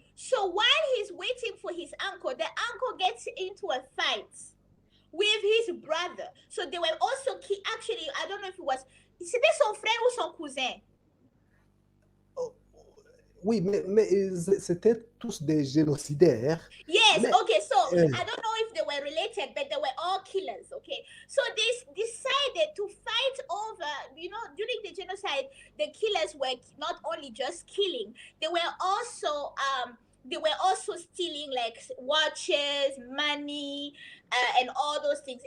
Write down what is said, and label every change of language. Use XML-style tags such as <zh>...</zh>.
<en>So while he's waiting for his uncle, the uncle gets into a fight with his brother. So they were also actually, I don't know if it was,</en> <fr>c'était son frère ou son cousin. Oui, mais c'était tous des génocidaires.</fr> <en>Yes, okay, so I don't know if they were related, but they were all killers, okay? So they decided to fight over, during the genocide, the killers were not only just killing, they were also stealing like watches, money, and all those things.</en>